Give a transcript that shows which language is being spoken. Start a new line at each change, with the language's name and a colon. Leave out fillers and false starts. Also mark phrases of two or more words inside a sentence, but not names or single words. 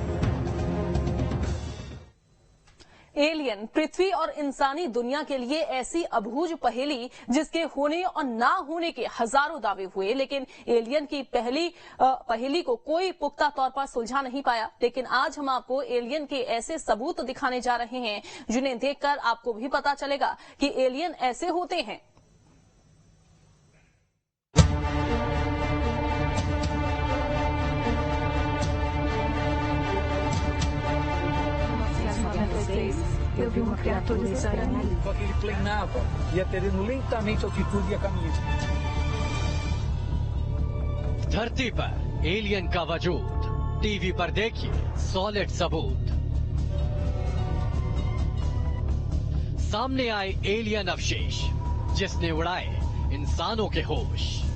Hindi: एलियन पृथ्वी और इंसानी दुनिया के लिए ऐसी अबूझ पहेली जिसके होने और ना होने के हजारों दावे हुए, लेकिन एलियन की पहेली को कोई पुख्ता तौर पर सुलझा नहीं पाया। लेकिन आज हम आपको एलियन के ऐसे सबूत दिखाने जा रहे हैं जिन्हें देखकर आपको भी पता चलेगा कि एलियन ऐसे होते हैं।
Portuguese: Eu vi uma criatura estranha. Com aquele planava, ia perdendo lentamente altitude e ia caminhando.
Hindi: धरती पर एलियन का वजूद, टीवी पर देखिए सॉलिड सबूत। सामने आए एलियन अवशेष जिसने उड़ाए इंसानों के होश।